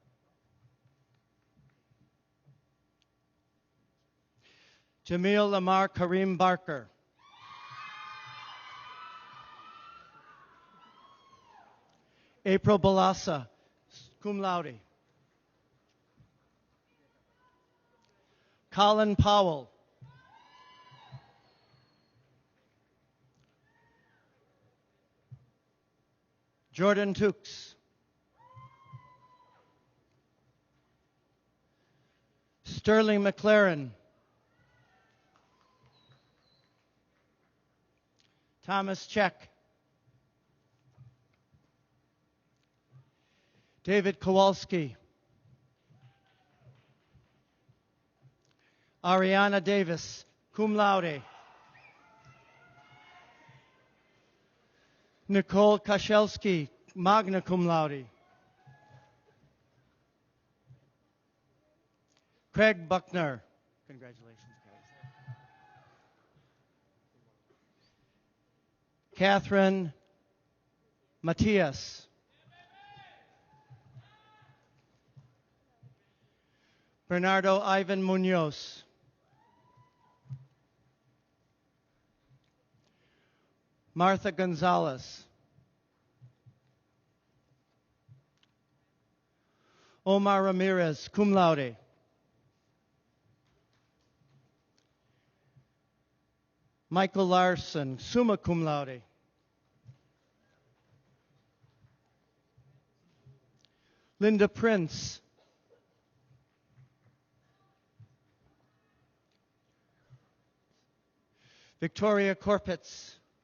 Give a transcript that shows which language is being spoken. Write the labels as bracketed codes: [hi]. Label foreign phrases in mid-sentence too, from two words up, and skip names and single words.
[en] Jamil Lamar Karim Barker. April Balassa, [la] cum laude. [en] Colin Powell. Jordan Tukes. Sterling McLaren. Thomas Check. David Kowalski. Ariana Davis, [la] cum laude. [en] Nicole Kashelski, [la] magna cum laude. [en] Craig Buckner. Congratulations, guys. Catherine Matias. Bernardo Ivan Munoz. Martha Gonzalez. Omar Ramirez, [la] cum laude. [en] Michael Larson, [la] summa cum laude. [en] Linda Prince. Victoria Corpitz.